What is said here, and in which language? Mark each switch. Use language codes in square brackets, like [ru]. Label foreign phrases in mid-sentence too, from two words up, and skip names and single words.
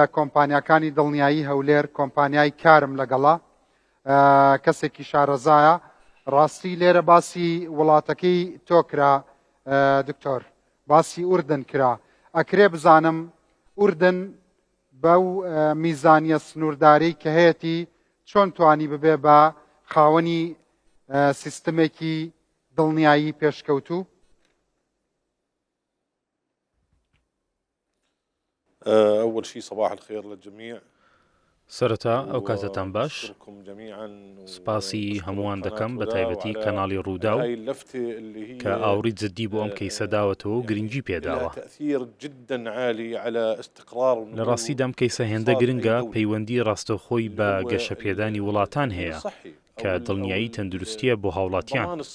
[ckb] کۆمپانیاکانی دڵنیایی هەولێر کۆمپانیای کارم لەگەڵا کەسێکی شارەزایە ڕاستی لێرە باسی وڵاتەکەی تۆ کرا دکتۆر باسی ئوردن کرا ئەکرێ بزانم ئوردن بەو میزانیە سنوورداری کە هەیەی چۆن توانی ببێ بە خاوەنی سیستمێکی دڵنیایی پێشکەوتوو؟ [ar] أول شيء صباح الخير للجميع. [ckb] سەرەتا ئەو کاتتان باش، سپاسی هەمووان دەکەم بە تایبەتی کەناڵی ڕوودا و کە ئاوری جددی بۆ ئەم کەیسە داوەتەوە و گرنگی پێداوە. لە ڕاستیدا ئەم کەیسە هێندە گرنگە پەیوەندی ڕاستەوخۆی بە گەشەپێدانی وڵاتان هەیە کە دڵنیایی تەندروستیە بۆ هاوڵاتیان.